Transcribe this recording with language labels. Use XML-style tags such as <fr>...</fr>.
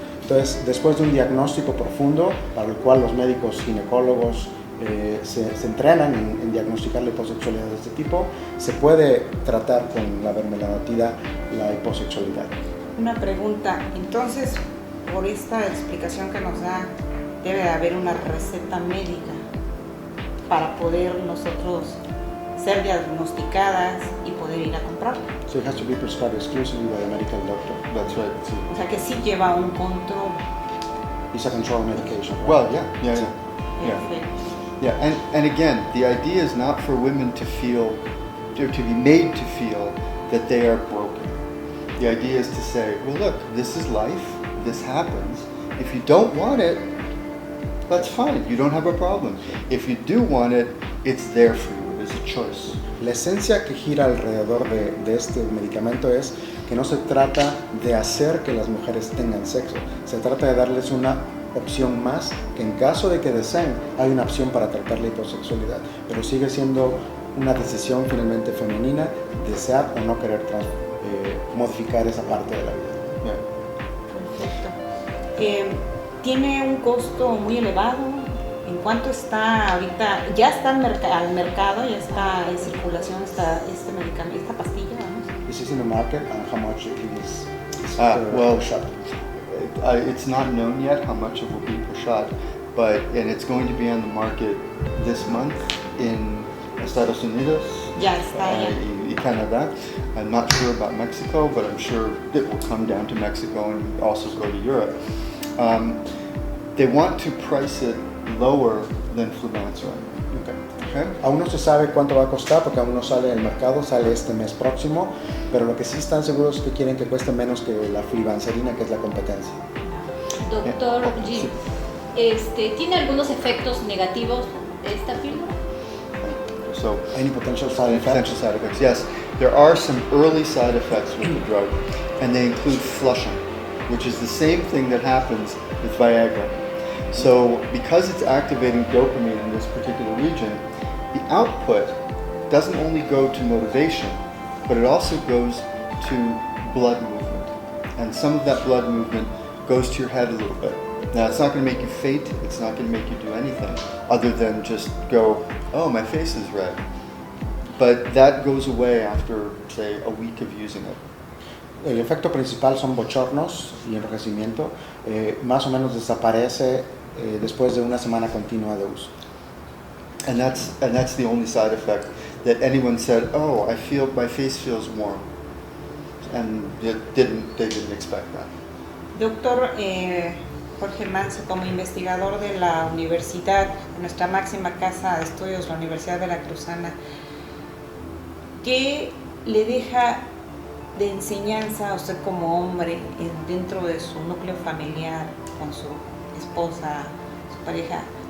<es>Entonces, después de un diagnóstico profundo, para el cual los médicos ginecólogos se entrenan en diagnosticar la hiposexualidad de este tipo, se puede tratar con la vermelanotida la hiposexualidad. Una pregunta, entonces, por esta explicación que nos da, debe de haber una receta médica para poder nosotros ser diagnosticadas y poder ir a comprarla.</es> <en>So it has to be prescribed exclusively by a medical doctor. That's right.</en> <es>O sea que sí lleva un control.</es> <en>It's a control medication. Right? Well, yeah.</en> <es>Perfecto.</es> <en>Yeah, and again, the idea is not for women to be made to feel that they are broken. The idea is to say, well, look, this is life, this happens. If you don't want it, that's fine, you don't have a problem. If you do want it, it's there for you, it's a choice.</en> <es>La esencia que gira alrededor de este medicamento es que no se trata de hacer que las mujeres tengan sexo, se trata de darles una opción más, que en caso de que deseen, hay una opción para tratar la hiposexualidad, pero sigue siendo una decisión finalmente femenina, desear o no querer modificar esa parte de la vida. Perfecto. ¿Tiene un costo muy elevado? ¿En cuánto está ahorita? ¿Ya está al mercado, ya está en circulación este medicamento, esta pastilla? ¿No?</es> <en>Is this in the market, and how much it is Well, per shot? It's not known yet how much it will be per shot, and it's going to be on the market this month in Estados Unidos</en> <es>Ya está. y Canadá.</es> <en>I'm not sure about Mexico, but I'm sure it will come down to Mexico and also go to Europe. They want to price it lower than flumansarine. Okay.</en> <es>Aún no se sabe cuánto va a costar porque aún no sale al mercado, sale este mes próximo, pero lo que sí están seguros es que quieren que cueste menos que la flibanserina, que es la competencia. Doctor Jim, ¿tiene algunos efectos negativos esta píldora?</es> <en>So, Any potential side effects? potential side effects, yes. There are some early side effects with the drug, and they include flushing, which is the same thing that happens with Viagra. So because it's activating dopamine in this particular region, the output doesn't only go to motivation, but it also goes to blood movement. And some of that blood movement goes to your head a little bit. Now, it's not going to make you faint, it's not going to make you do anything other than just go, oh, my face is red. But that goes away after, say, a week of using it. El efecto principal son bochornos y enrojecimiento. Más o menos desaparece después de una semana continua de uso. And that's the only side effect that anyone said, oh, my face feels warm. And they didn't expect that.</en> <es>Doctor Jorge Manso, como investigador de la universidad, nuestra máxima casa de estudios, la Universidad Veracruzana, ¿qué le deja de enseñanza a usted como hombre dentro de su núcleo familiar, con su esposa, su pareja?</es>